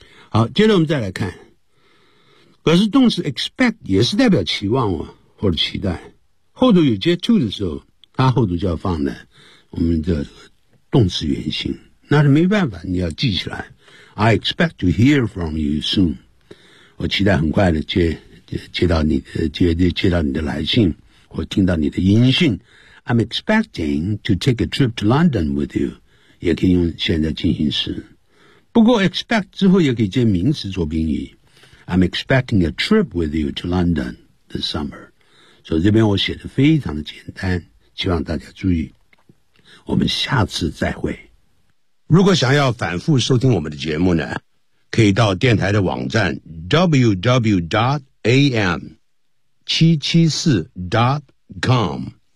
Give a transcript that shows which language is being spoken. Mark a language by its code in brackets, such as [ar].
[zh] 好，接着我们再来看，可是动词 expect 也是代表期望哦，或者期待，后头有接 to 的时候，它后头就要放在我们的动词原形，那是没办法，你要记起来。 [en] I expect to hear from you soon. [zh] 我期待很快的接到你的来信，或听到你的音讯。 [en] I'm expecting to take a trip to London with you. [zh] 也可以用现在进行时。不过 expect 之后也可以接名词做宾语。 [en] I'm expecting a trip with you to London this summer. [zh] 所以这边我写的非常的简单，希望大家注意。我们下次再会。如果想要反复收听我们的节目呢，可以到电台的网站 www.am774.com。